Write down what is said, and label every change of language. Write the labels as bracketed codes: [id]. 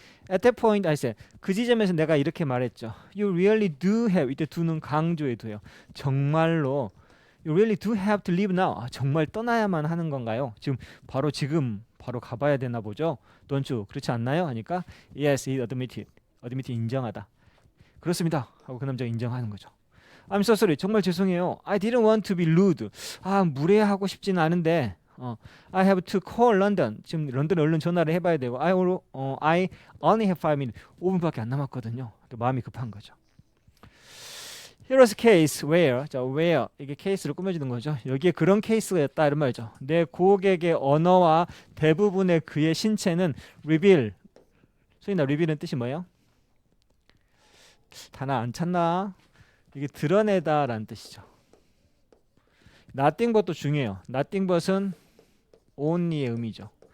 [en] At that point I said, [ko] 그 지점에서 내가 이렇게 말했죠. [en] You really do have, [ko] 이때 do는 강조에 둬요. 정말로 [en] You really do have to leave now. [ko] 정말 떠나야만 하는 건가요? 지금 바로 가봐야 되나 보죠. [en] Don't you? [ko] 그렇지 않나요? 하니까 [en] Yes, he admitted. [ko] admitted 인정하다. 그렇습니다. 하고 그 남자가 인정하는 거죠. [en] I'm so sorry. [ko] 정말 죄송해요. [en] I didn't want to be rude. [ko] 무례하고 싶지는 않은데 [en] I have to call London. [ko] 지금 런던에 얼른 전화를 해봐야 되고 [en] I only have 5 minutes. [ko] 5분밖에 안 남았거든요. 또 마음이 급한 거죠. [en] Here's a case where, where [ko] 이게 케이스를 꾸며주는 거죠. 여기에 그런 케이스가 있다 이런 말이죠. 내 고객의 언어와 대부분의 그의 신체는 reveal. 소리나 reveal은 뜻이 뭐예요? 단어 안 찾나? 이게 드러내다라는 뜻이죠. nothing but도 중요해요. nothing but은 only의 의미죠.